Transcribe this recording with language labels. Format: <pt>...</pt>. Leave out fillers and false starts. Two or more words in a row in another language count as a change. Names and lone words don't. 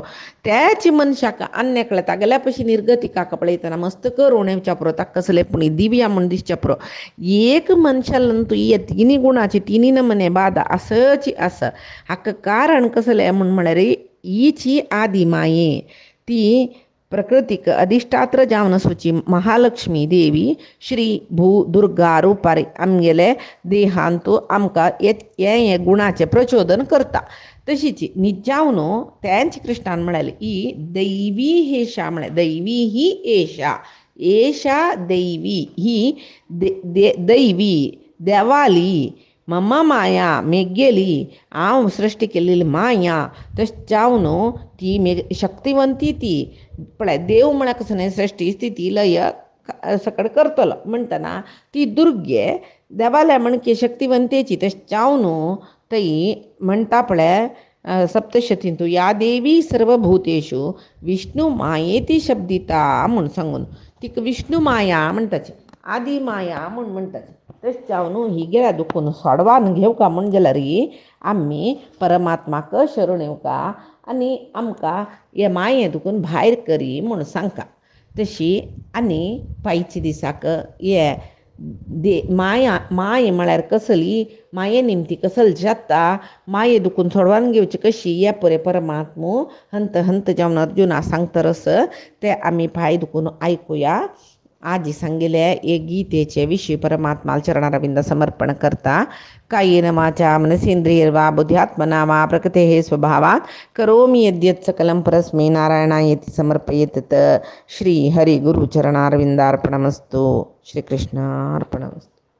<kok>त्याची मनशाक अन्यकळे तागेल्या पशी निर्गतिकाक पळयतना मस्त करूण येवच्या पुरो, ताका कसले पुणी दिव्या म्हूण दिसच्या पुरो. एक मनशालंतू हे 3 गुणाची 3 नमने बाद आसची आसा. हाका कारण कसलें म्हूण म्हळ्यार हीची आदी माये ती प्रकृतीक अधिष्ठात्र जावन आसुची महालक्ष्मी देवी श्री भू दुर्गा रुपारी आमगेले देहांतू आमकां हे गुणाचें प्रचोदन करता. तशीच निजावन तेंच कृष्णान म्हळेलें ही</kok> <sa>दैवी हेशा</sa> <kok>म्हळ्यार दैवी ही एशा दैवी ही दैवी देवाली</kok> <sa>मम माया</sa> <kok>मेगेली हांव सृश्टी केलेली माया तशें जावन ती शक्तिवंती ती पळय देव म्हळ्यार कसो न्ही सृश्टी स्थिती लय सकट करतलो म्हणटना ती दुर्गे देवाल्या म्हणके शक्तिवंतेची तशें जावन थंय म्हणटा पळय सप्तशतींतू</kok> <sa>या देवी सर्वभूतेषु विष्णू मायेती शब्दिता</sa> <kok>म्हूण सांगून तिका विष्णू माया म्हणटाची आदी माया म्हूण म्हणटाची तशें जावन ही गेल्या दुखून सोडवान घेवका म्हण जाल्यार आमी परमात्माक शरण येवका आनी आमकां हे माये दुखून भायर करी म्हूण सांगता तशी आनी पांयच्या दिसाक हे माय म्हळ्यार कसली माये निमती कसल जाता माये दुखून सोडवान घेवची कशी हे पळय परमात्मो हंत हंत जावन अर्जुना सांगतरस ते आमी पांय दुखून आयकुया आजी सांगिल्ले हे गीतेचे विशीं परमात्मा चरणारविंद समर्पण करता</kok> <sa>कायेन वाचा मनसेंद्रियर्वा बुद्ध्यात्मना वा प्रकृतेः स्वभावात् करोमि यद्यत् सकलं परस्मै नारायणायेति समर्पयेत् श्री हरि गुरु चरणारविंदार्पणमस्तु श्रीकृष्णार्पणमस्तु।</sa>